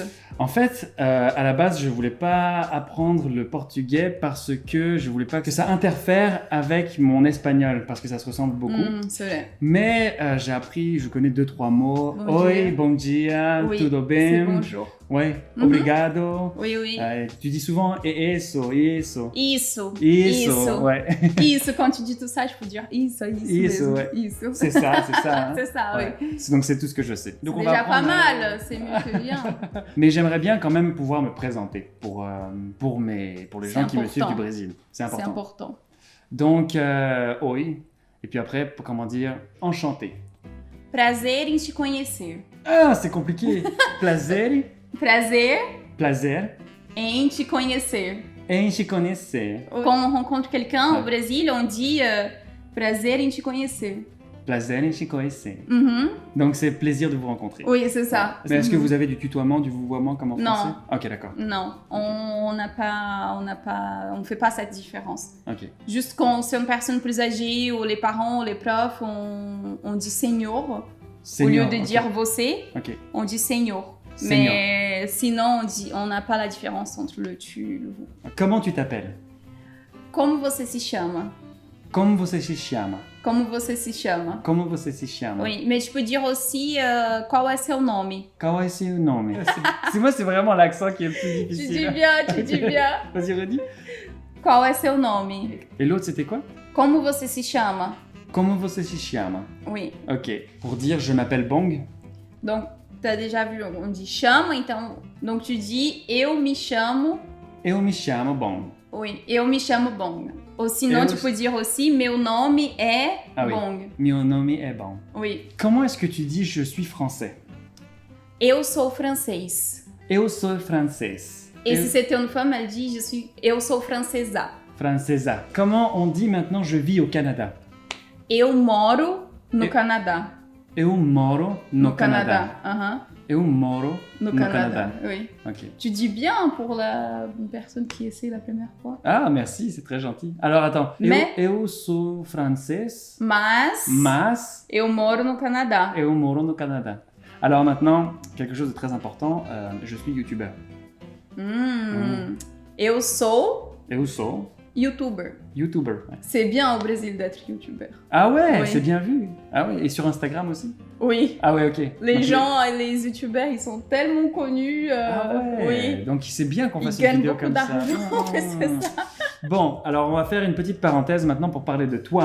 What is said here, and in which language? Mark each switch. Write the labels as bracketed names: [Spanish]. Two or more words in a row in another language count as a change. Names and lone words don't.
[French] En fait, à la base, je voulais pas apprendre le portugais parce que je voulais pas que ça interfère avec mon espagnol, parce que ça se ressemble beaucoup. C'est vrai. Mais j'ai appris, je connais 2-3 mots. Bon [Portuguese] Oi, dia. bon dia, [French] Oui, [Portuguese] tudo [French] c'est [Portuguese] bem. [French] bonjour. Ouais, Mhm. [Portuguese] obrigado. [French] Oui, oui. Tu dis souvent [Portuguese] isso, isso. Isso. Isso, [French] ouais. Isso, quand tu dis tout ça, je peux dire isso [Portuguese] Isso, mesmo. [French] ouais. [Portuguese] Isso. [French] C'est ça, c'est ça. Hein. C'est ça, Ouais. oui. Donc c'est tout ce que je sais. Donc C'est on va déjà pas apprendre, mal, c'est mieux que rien. Mais j'aimerais bien quand même pouvoir me présenter pour les C'est gens qui me suivent important. du Brésil. C'est C'est important. important. Donc, oi. Et puis après, comment dire, enchanté. [Portuguese] Prazer em te conhecer. [French] Ah, c'est compliqué. [Portuguese] Prazer, Prazer prazer em te conhecer. em te conhecer. [French] Quand on rencontre quelqu'un Ouais. au Brésil, on dit [Portuguese] prazer em te conhecer. Prazer em te conhecer. Mhm. [French] Donc, c'est plaisir de vous rencontrer. Oui, c'est ça. Mais est-ce que Mhm. vous avez du tutoiement, du vouvoiement comme en Non. français? Ok, d'accord. Non, on ne fait pas cette différence. Ok. Juste quand c'est une personne plus âgée ou les parents ou les profs, on dit senior. Senior, Au lieu de ok. dire você, Ok. on dit senior. Senior. Mais sinon, on n'a pas la différence entre le tu et le vous. Comment tu t'appelles? [Portuguese] Como você se chama? Como você se chama? Como você se chama? Como você se chama? [French] Oui, mais tu peux dire aussi [Portuguese] qual é seu nome. Qual é seu nome? [French] C'est moi, c'est vraiment l'accent qui est le plus Tu difficile. dis bien, tu dis bien. Vas-y, redis. [Portuguese] Qual é seu nome? [French] Et l'autre, c'était quoi? [Portuguese] Como você se chama? Como você se chama? [French] Oui. Ok. Pour dire je m'appelle Bong. Donc, tu as déjà vu, on dit [Portuguese] chama, então, [French] donc tu dis [Portuguese] eu me chamo, Eu me chamo Bong. oui, eu me chamo Bong. [French] Ou sinon, [Portuguese] Eu- [French] tu peux dire aussi [Portuguese] meu nome é [French] Ah oui. Bong. [Portuguese] Meu nome é Bong. Oui. [French] Comment est-ce que tu dis je suis français? [Portuguese] Eu sou francês. Eu sou francês. [French] Et [Portuguese] Eu- [French] si c'était une femme, elle dit [Portuguese] eu sou francesa. Francesa. [French] Comment on dit maintenant je vis au Canada? [Portuguese] Eu moro no Eu- Canadá. Eu moro no Canada. Aham. Eu moro No no Canada. Canada. [French] Oui. Ok. Tu dis bien pour la personne qui essaie la première fois. Ah, merci, c'est très gentil. Alors attends. Mais- [Portuguese] Eu sou francês, Mas eu moro no Canadá. moro no Canada. [French] Alors maintenant, quelque chose de très important, je suis youtubeur. [Portuguese] Eu sou Eu sou YouTuber. YouTuber. [French] Ouais. C'est bien au Brésil d'être YouTuber. Ah ouais, Oui. c'est bien vu. Ah ouais, et sur Instagram aussi? Oui. Ah ouais, ok. Les Donc, gens, les YouTubers, ils sont tellement connus. Ah ouais. Oui. Donc c'est bien qu'on Ils fasse une gagnent vidéo beaucoup comme ça. d'argent. Oui, c'est ça. Bon, alors on va faire une petite parenthèse maintenant pour parler de toi.